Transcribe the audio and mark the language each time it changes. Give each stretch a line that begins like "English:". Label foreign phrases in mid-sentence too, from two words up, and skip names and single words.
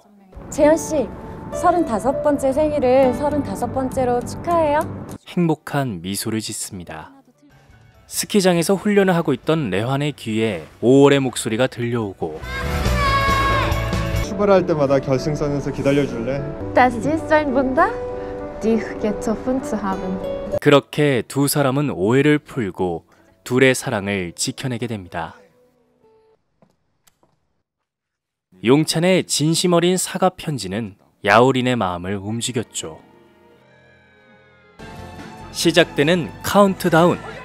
Korean: 재현씨, 35번째 생일을 35번째로 축하해요. 행복한 미소를 짓습니다. 스키장에서 훈련을 하고 있던 레환의 귀에 5월의 목소리가 들려오고 출발할 때마다 결승선에서 기다려줄래?
German: Das ist ein Wunder, dich getroffen zu haben.
Korean: 그렇게 두 사람은 오해를 풀고 둘의 사랑을 지켜내게 됩니다. 용찬의 진심 어린 사과 편지는 야오린의 마음을 움직였죠. 시작되는 카운트다운.